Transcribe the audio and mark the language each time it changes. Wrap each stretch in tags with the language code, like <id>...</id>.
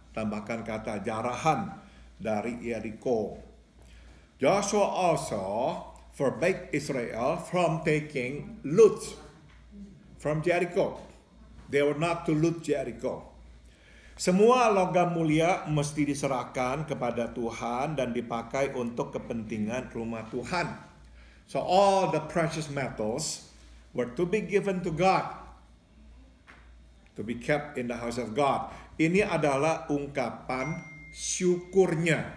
<id>Tambahkan kata jarahan dari Jericho.</id> <en>Joshua also forbade Israel from taking loot from Jericho. They were not to loot Jericho.</en> <id>Semua logam mulia mesti diserahkan kepada Tuhan dan dipakai untuk kepentingan rumah Tuhan.</id> <en>So all the precious metals were to be given to God, to be kept in the house of God.</en> <id>Ini adalah ungkapan syukurnya.</id>